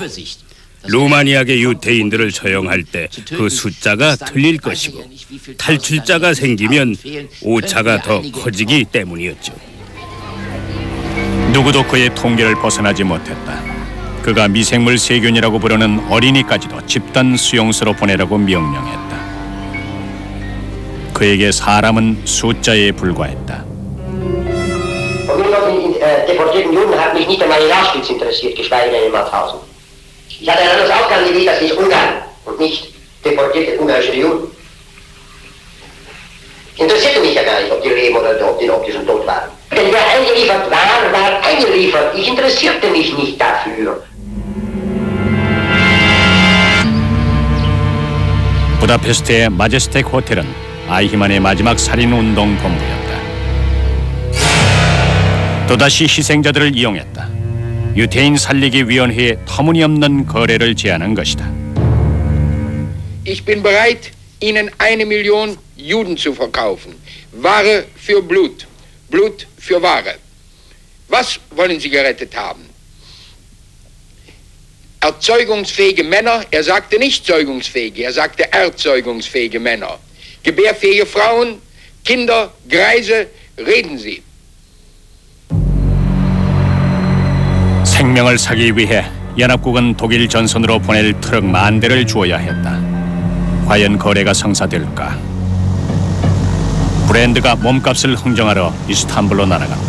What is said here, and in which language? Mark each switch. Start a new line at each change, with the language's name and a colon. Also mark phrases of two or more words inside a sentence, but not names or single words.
Korean: 루마니아계 유태인들을 처형할 때 그 숫자가 틀릴 것이고 탈출자가 생기면 오차가 더 커지기 때문이었죠. 누구도 그의 통계를 벗어나지 못했다. 그 그가 미생물 세균이라고 부르는 어린이까지도 집단 수용소로 보내라고 명령했다. 그에게 사람은 숫자에 불과했다.
German: Und nun von den deportierten Juden hat mich nicht einmal in Auschwitz interessiert, geschweige denn in Mauthausen. Ich hatte ein anderes Aufgabengebiet, das ist Ungarn und nicht deportierte ungarische Juden. Interessierte mich ja gar nicht, ob die leben oder ob die schon tot waren. Denn wer eingeliefert war, war eingeliefert. Ich interessierte mich nicht dafür.
Korean: 부다페스트의 마제스텍 호텔은 아이히만의 마지막 살인운동 본부였다. 또다시 희생자들을 이용했다. 유태인 살리기 위원회에 터무니없는 거래를 제안한 것이다.
German: Ich bin bereit, Ihnen 1 Million Juden zu verkaufen. Ware für Blut, Blut für Ware. Was wollen Sie gerettet haben? Erzeugungsfähige Männer, er sagte nicht zeugungsfähige, er sagte erzeugungsfähige Männer. Gebärfähige Frauen, Kinder, Greise, reden Sie.
Korean: 생명을 사기 위해 연합국은 독일 전선으로 보낼 트럭 10,000대를 주어야 했다. 과연 거래가 성사될까? 브랜드가 몸값을 흥정하러 이스탄불로 날아갔다.